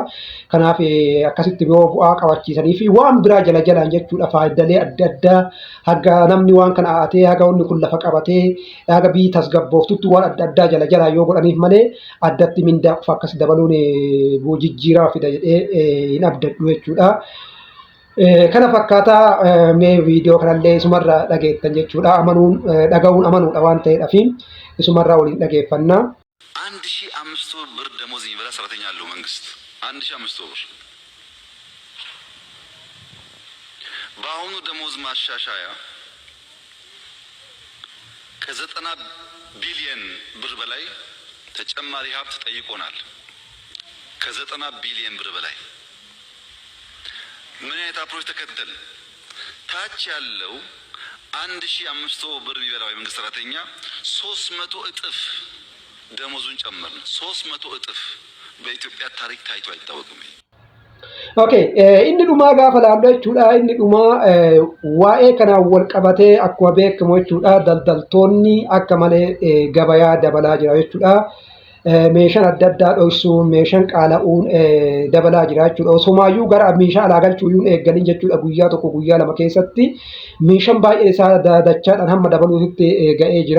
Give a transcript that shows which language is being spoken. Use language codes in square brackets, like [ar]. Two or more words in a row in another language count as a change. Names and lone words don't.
[om] Kanaaf akkasitti yoo bu'aa qabachiisanii fi waan biraa jala jalaan jechuudha faayidaalee adda addaa haga namni waan kana haatee haga wanni kun lafa qabatee haga biyyi tasgabbooftutti waan adda addaa jala jalaa yoo godhaniif malee addatti mindaa qofa akkas dabaluun jijjiiraa fida jedhee hin abdadhu jechuudha. Kana fakkaataa mee viidiyoo kanallee isumarraa dhageettan jechuudha. Dhaga'uun amanuudha waan ta'eedhaaf isumarraa waliin dhageeffannaa. [am] 1,500 ብር ደሞዝ የሚበላ ሰራተኛ አለው መንግስት 1,500 ብር። በአሁኑ ደሞዝ ማሻሻያ ከ90 ቢሊዮን ብር በላይ ተጨማሪ ሀብት ጠይቆናል። ከ90 ቢሊዮን ብር በላይ ምን አይነት አፕሮች ተከተል? ታች ያለው 1,500 ብር የሚበላው የመንግስት ሰራተኛ 300 እጥፍ ደሞዙን ጨመርን። 300 እጥፍ በኢትዮጵያ ታሪክ ታይቶ አይታወቅም። [om] ኦኬ inni dhumaa gaafa laallu jechuudha. Inni dhumaa waa'ee kanaan wal qabatee akkuma beekamu jechuudha. Daldaltoonni akka malee gabayaa dabalaa jira jechuudha. Meeshaan adda addaa dhoksuu meeshaan qaala'uun dabalaa jira jechuudha. Osomaayyuu gara meeshaa alaa galchuuyyuu eeggalin jechuudha. Guyyaa tokko guyyaa lama keessatti meeshaan baay'een isaa dachaadhaan hamma dabaluutti ga'ee jira.